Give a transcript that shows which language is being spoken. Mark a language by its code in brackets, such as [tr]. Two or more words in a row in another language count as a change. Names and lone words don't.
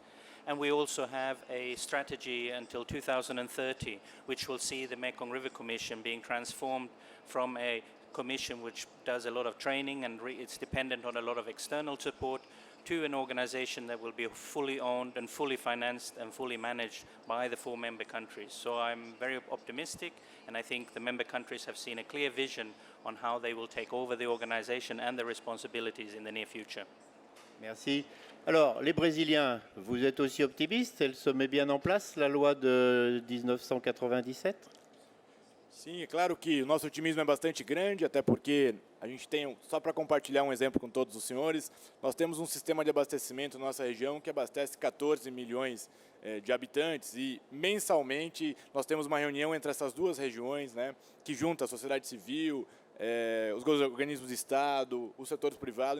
[en] And we also have a strategy until 2030, which will see the Mekong River Commission being transformed from a commission which does a lot of training and it's dependent on a lot of external support to an organization that will be fully owned and fully financed and fully managed by the 4 member countries. So I'm very optimistic, and I think the member countries have seen a clear vision on how they will take over the organization and the responsibilities in the near future. [fr] Merci. Alors, les Brésiliens, vous êtes aussi optimistes? Elle se met bien en place, la loi de 1997? [pt] Sim, é claro que o nosso otimismo é bastante grande, até porque a gente tem, só para compartilhar um exemplo com todos os senhores, nós temos um sistema de abastecimento na nossa região que abastece 14 milhões de habitantes e mensalmente nós temos uma reunião entre essas duas regiões, né, que junta a sociedade civil, os organismos de Estado, os setores privados.